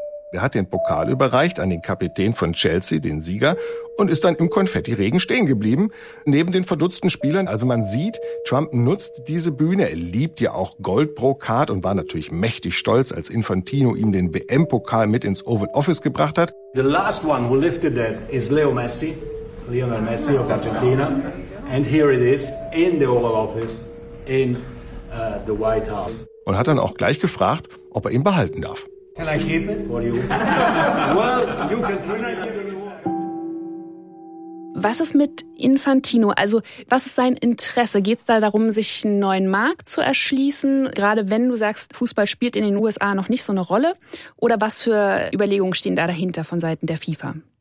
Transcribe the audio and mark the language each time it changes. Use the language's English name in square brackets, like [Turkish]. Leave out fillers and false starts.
[German] Er hat den Pokal überreicht an den Kapitän von Chelsea, den Sieger, und ist dann im Konfetti-Regen stehen geblieben, neben den verdutzten Spielern. Also man sieht, Trump nutzt diese Bühne. Er liebt ja auch Goldbrokat und war natürlich mächtig stolz, als Infantino ihm den WM-Pokal mit ins Oval Office gebracht hat. [English] The last one who lifted that is Leo Messi, Lionel Messi of Argentina. And here it is in the Oval Office in the White House. [German] Und hat dann auch gleich gefragt, ob er ihn behalten darf. [English] Can I keep it for you? Well, you can keep it. [German] Was ist mit Infantino? Also was ist sein Interesse? Geht es da darum, sich einen neuen Markt zu erschließen? Gerade wenn du sagst, Fußball spielt in den USA noch nicht so eine Rolle. Oder was für Überlegungen stehen da dahinter von Seiten der FIFA?